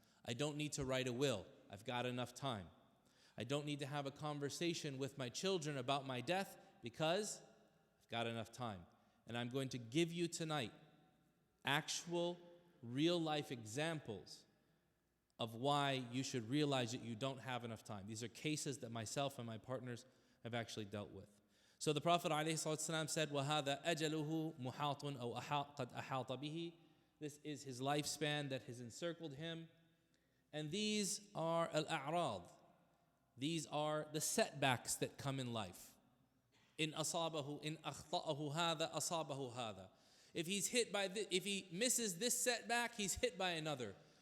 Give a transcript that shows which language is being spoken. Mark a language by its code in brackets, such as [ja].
[en] I don't need to write a will, I've got enough time. I don't need to have a conversation with my children about my death because I've got enough time. And I'm going to give you tonight actual, real-life examples of why you should realize that you don't have enough time. These are cases that myself and my partners have actually dealt with. So the Prophet ﷺ said, [ar] وَهَذَا أَجَلُهُ مُحَاطٌ أَوْ قَدْ أَحَاطَ بِهِ. [en] This is his lifespan that has encircled him. And these are al-a'rad. These are the setbacks that come in life. [ar] In asabahu, in akhta'ahu hada, asabahu hada. [en] If he misses this setback, he's hit by another.